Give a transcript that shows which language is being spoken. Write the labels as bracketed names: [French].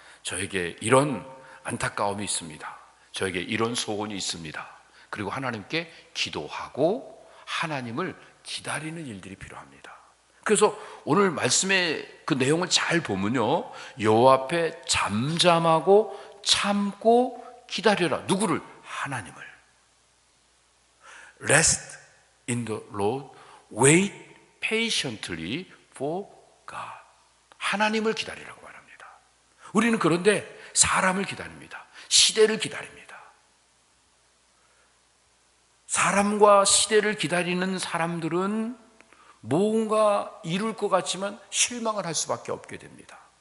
[Korean] 저에게 이런 안타까움이 있습니다. 저에게 이런 소원이 있습니다. 그리고 하나님께 기도하고 하나님을 기다리는 일들이 필요합니다. 그래서 오늘 말씀의 그 내용을 잘 보면요, 여호와 앞에 잠잠하고 참고 기다려라. 누구를? 하나님을. [English] Rest in the Lord, wait patiently for God. [Korean] 하나님을 기다리라고 말합니다. 우리는 그런데 사람을 기다립니다. 시대를 기다립니다. 사람과 시대를 기다리는 사람들은 뭔가 이룰 것 같지만 실망을 할 수밖에 없게 됩니다.